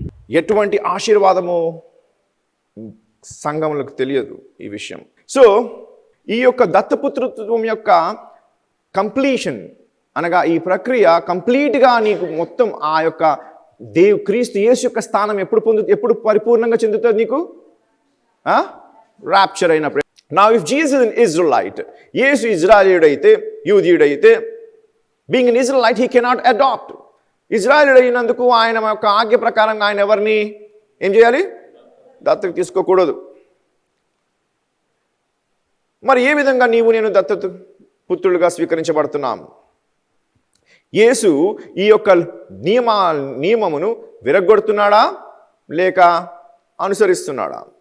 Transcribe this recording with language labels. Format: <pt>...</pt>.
<te>ఎటువంటి ఆశీర్వాదము సంఘములకు తెలియదు ఈ విషయం. సో ఈ యొక్క దత్తపుత్రత్వం యొక్క కంప్లీషన్ అనగా ఈ ప్రక్రియ కంప్లీట్గా నీకు మొత్తం ఆ యొక్క క్రీస్తు యేసు యొక్క స్థానం ఎప్పుడు పరిపూర్ణంగా చెందుతుంది నీకు? ర్యాప్చర్ అయినప్పుడు.</te> <en>Now if Jesus is an Israelite,</en> <te>Yesu ఇజ్రాయేలుడైతే, యూదీయుడైతే,</te> <en>being an Israelite he cannot adopt.</en> <te>ఇజ్రాయేలుడు అయినందుకు ఆయన యొక్క ఆజ్ఞ ప్రకారంగా ఆయన ఎవరిని ఏం చేయాలి? దత్తత తీసుకోకూడదు. మరి ఏ విధంగా నీవు నేను దత్తత పుత్రులుగా స్వీకరించబడుతున్నాము? యేసు ఈ యొక్క నియమమును విరగొడుతున్నాడా లేక అనుసరిస్తున్నాడా?</te>